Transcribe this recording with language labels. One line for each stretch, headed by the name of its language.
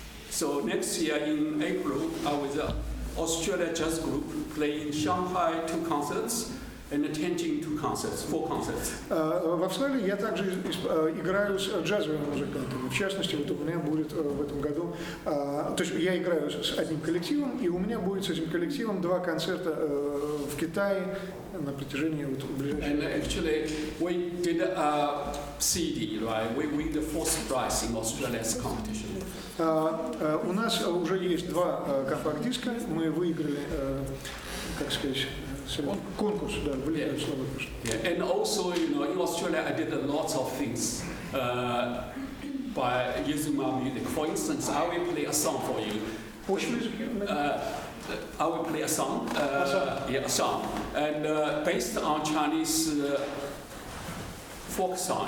English: So next year in April, I was an Australia jazz group playing in Shanghai 2 concerts. And Tianjin 2 concerts, 4 concerts.
Russian: В Австралии я также играю с джазовыми музыкантами. В частности, вот у меня будет в этом году, то есть я играю с одним коллективом, и у меня будет с этим коллективом 2 концерта в Китае на протяжении вот ближайших.
English: And actually, we did a CD, right? We win the 4th prize in Australia's competition.
Russian: У нас уже есть 2 компакт-диска, мы выиграли, как сказать, конкурс, да, влияет слово.
English: Yeah, and also, in Australia, I did lots of things by using my music. For instance, I will play a song for you. I will play a song, a song, and based on Chinese folk song.